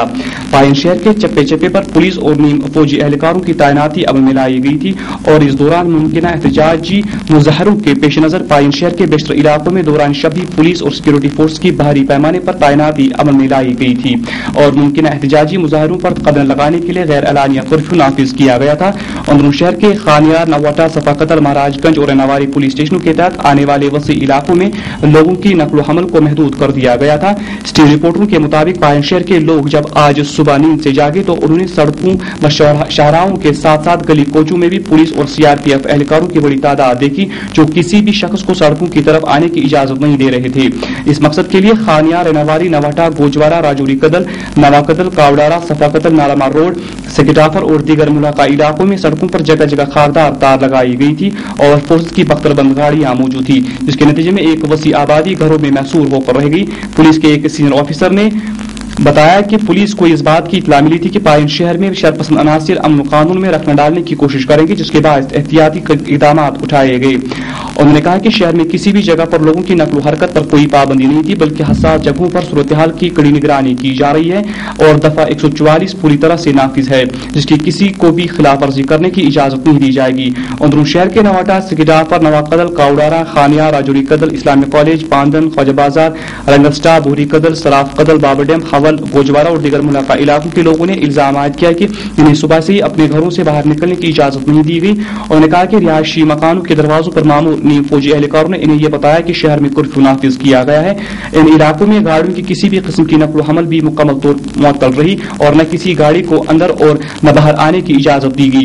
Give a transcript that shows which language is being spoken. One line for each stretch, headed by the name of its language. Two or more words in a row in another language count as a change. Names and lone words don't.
Urdu: پائن شہر کے چپے چپے پر پولیس اور نیم فوجی اہلکاروں کی تعیناتی عمل میں لائی گئی تھی اور اس دوران ممکنہ احتجاجی مظاہروں کے پیش نظر پائن شہر کے بیشتر علاقوں میں دوران شب بھی پولیس اور سیکورٹی فورس کی بھاری پیمانے پر تعیناتی عمل میں لائی گئی تھی اور ممکنہ احتجاجی مظاہروں پر قدم لگانے کے لیے غیر اعلانیہ کرفیو نافذ کیا گیا تھا۔ اندرون شہر کے خانیار، نواٹا، صفاقتل، مہاراج گنج اور نواری پولیس اسٹیشنوں کے تحت آنے والے وسیع علاقوں میں لوگوں کی نقل و حمل کو محدود کر دیا گیا تھا۔ اسٹیج رپورٹروں کے مطابق پائن شہر کے لوگ جب آج صبح نیند سے جاگے تو انہوں نے سڑکوں و شاہراہوں کے ساتھ ساتھ گلی کوچوں میں بھی پولیس اور سی آر پی ایف اہلکاروں کی بڑی تعداد دیکھی جو کسی بھی شخص کو سڑکوں کی طرف آنے کی اجازت نہیں دے رہے تھے۔ اس مقصد کے لیے خانیار، ریناواری، نواٹا، گوجوارا، راجوری کدل، نواکدل، کاوڈارا، صفاقتل، نارامار روڈ، سکیٹافر اور دیگر ملحقہ علاقوں میں سڑکوں پر جگہ جگہ خاردار تار لگائی گئی تھی اور فورس کی بختر بند گاڑیاں موجود تھی جس کے نتیجے میں ایک وسیع آبادی گھروں میں محصور ہو کر رہ گئی۔ پولیس کے ایک سینئر آفیسر نے بتایا کہ پولیس کو اس بات کی اطلاع ملی تھی کہ پائن شہر میں شرپسند عناصر امن و قانون میں رکھنا ڈالنے کی کوشش کریں گے جس کے باعث احتیاطی اقدامات اٹھائے گئے۔ انہوں نے کہا کہ شہر میں کسی بھی جگہ پر لوگوں کی نقل و حرکت پر کوئی پابندی نہیں تھی بلکہ حساس جگہوں پر صورتحال کی کڑی نگرانی کی جا رہی ہے اور دفعہ 144 پوری طرح سے نافذ ہے جس کی کسی کو بھی خلاف ورزی کرنے کی اجازت نہیں دی جائے گی۔ اندرون شہر کے نواٹا، سکیٹافر، نواقدل، کاوڈارا، خانیار، راجوری کدل، اسلامیہ کالج، پاندن، خواجہ بازار، رنگسٹا، بوری کدل، سراف قدل، بابا ڈیم، حول، گوجوارا اور دیگر ملحقہ علاقوں کے لوگوں نے الزام عائد کیا کہ انہیں صبح سے ہی اپنے گھروں سے باہر نکلنے کی اجازت نہیں دی گئی۔ انہوں نے کہا کہ رہائشی مکانوں کے دروازوں پر مامور نیم فوجی اہلکاروں نے انہیں یہ بتایا کہ شہر میں کرفیو نافذ کیا گیا ہے۔ ان علاقوں میں گاڑیوں کی کسی بھی قسم کی نقل و حمل بھی مکمل طور معطل رہی اور نہ کسی گاڑی کو اندر اور نہ باہر آنے کی اجازت دی گئی۔